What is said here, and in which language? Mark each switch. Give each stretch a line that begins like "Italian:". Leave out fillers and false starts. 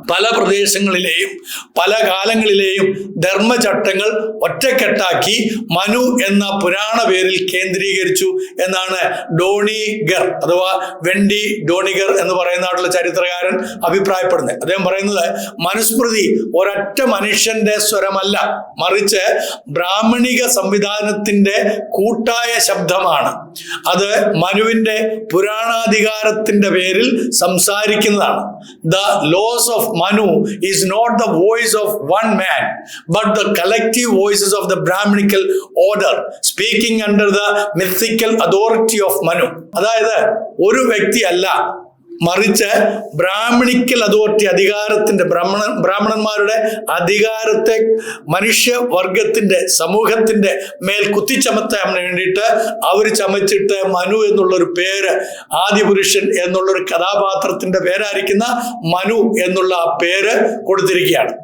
Malayalam: പല പ്രദേശങ്ങളിലെയും പല കാലങ്ങളിലെയും ധർമ്മചട്ടങ്ങൾ ഒറ്റക്കെട്ടാക്കി മനു എന്ന പുരാണ പേരിൽ കേന്ദ്രീകരിച്ചു എന്നാണ് ഡോണിഗർ അഥവാ വെൻഡി ഡോണിഗർ എന്ന് പറയുന്നതായിട്ടുള്ള ചരിത്രകാരൻ അഭിപ്രായപ്പെടുന്നത്. അദ്ദേഹം പറയുന്നത് മനുസ്മൃതി ഒരൊറ്റ മനുഷ്യന്റെ സ്വരമല്ല, മറിച്ച് ബ്രാഹ്മണിക സംവിധാനത്തിന്റെ കൂട്ടായ ശബ്ദമാണ്. അത് മനുവിന്റെ പുരാണാധികാരത്തിന്റെ പേരിൽ സംസാരിക്കുന്നതാണ്.
English: The laws of Manu is not the voice of one man, but the collective voices of the Brahminical order, speaking under the mythical authority of Manu.
Malayalam: അതായത് ഒരു വ്യക്തിയല്ല, മറിച്ച് ബ്രാഹ്മണിക്കൽ അതോറിറ്റി, അധികാരത്തിന്റെ ബ്രാഹ്മണന്മാരുടെ അധികാരത്തെ മനുഷ്യവർഗത്തിന്റെ സമൂഹത്തിന്റെ മേൽ കുത്തിച്ചമത്താൻ വേണ്ടിയിട്ട് അവർ ചമച്ചിട്ട് മനു എന്നുള്ളൊരു പേര്, ആദിപുരുഷൻ എന്നുള്ളൊരു കഥാപാത്രത്തിന്റെ പേരായിരിക്കുന്ന മനു എന്നുള്ള ആ പേര് കൊടുത്തിരിക്കുകയാണ്.